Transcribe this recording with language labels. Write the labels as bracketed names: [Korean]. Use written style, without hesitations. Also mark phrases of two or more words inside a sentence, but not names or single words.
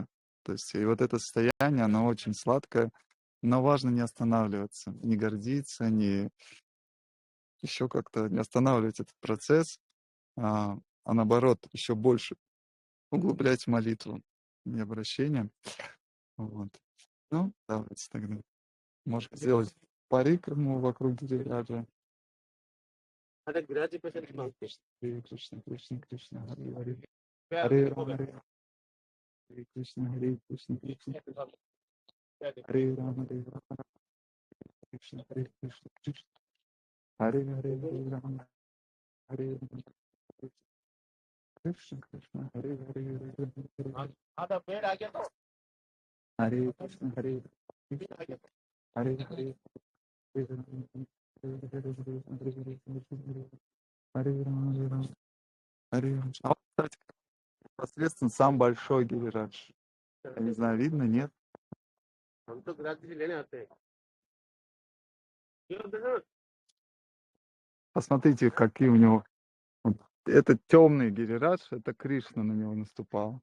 [Russian] То есть и вот это состояние, оно очень сладкое, но важно не останавливаться, не гордиться, не еще как-то не останавливать этот процесс, а наоборот, еще больше углублять молитву и обращение. Вот. Ну, давайте тогда. Можно сделать парикраму вокруг Гирираджа. Харе Кришна, Кришна, Кришна, Харе Харе. Харе Рама, Харе Кришна, Кришна, Харе Рама, Кришна, Кришна, Кришна. Харе Харе, Харе Рама, Харе Рама, Кришна, Кришна, Харе Харе, Харе Кришна, Харе Кришна, Харе Харе. Харе Рама, Харе Рама. А вот, кстати, непосредственно сам большой Гирирадж. Я не знаю, видно, нет? Посмотрите, какие у него... Вот это темный Гирирадж, это Кришна на него наступал.